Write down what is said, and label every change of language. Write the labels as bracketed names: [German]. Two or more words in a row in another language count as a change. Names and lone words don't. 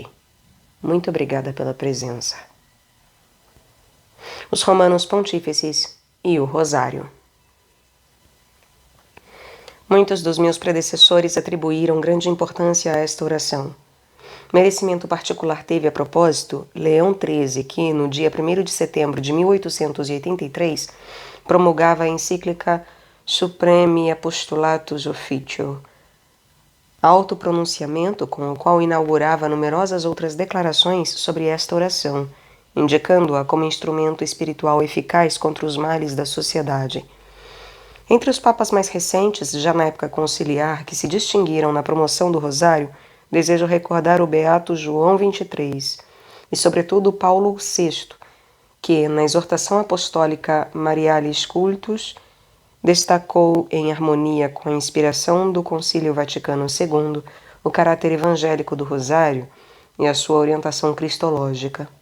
[Portuguese] Muito obrigada pela presença. Os Romanos Pontífices e o Rosário. Muitos dos meus predecessores atribuíram grande importância a esta oração. Merecimento particular teve, a propósito, Leão XIII, que, no dia 1º de setembro de 1883, promulgava a encíclica Supremi Apostolatus Officio, autopronunciamento com o qual inaugurava numerosas outras declarações sobre esta oração, indicando-a como instrumento espiritual eficaz contra os males da sociedade. Entre os papas mais recentes, já na época conciliar, que se distinguiram na promoção do rosário, desejo recordar o beato João XXIII e, sobretudo, Paulo VI, que, na exortação apostólica Marialis Cultus, destacou, em harmonia com a inspiração do Concílio Vaticano II, o caráter evangélico do rosário e a sua orientação cristológica.